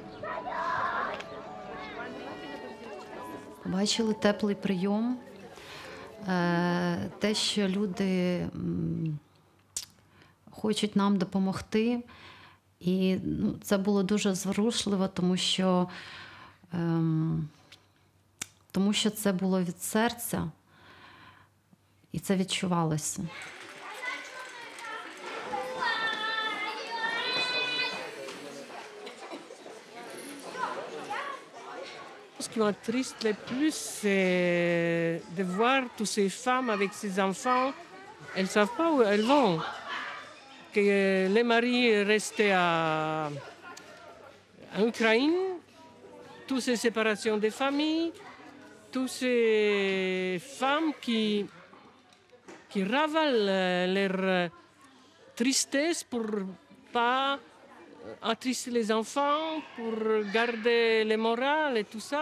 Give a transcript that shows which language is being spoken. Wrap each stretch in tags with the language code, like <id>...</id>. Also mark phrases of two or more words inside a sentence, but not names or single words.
<uk>Бачили теплий прийом, те, що люди хочуть нам допомогти. І це було дуже зворушливо, тому що це було від серця, і це відчувалося.</uk> <fr>Ce qui m'attriste le plus, c'est de voir toutes ces femmes avec ces enfants. Elles ne savent pas où elles vont. Que les maris restent en Ukraine toutes ces séparations des familles, toutes ces femmes qui ravalent leur tristesse pour pas attrister les enfants, pour garder le moral et tout ça.</fr>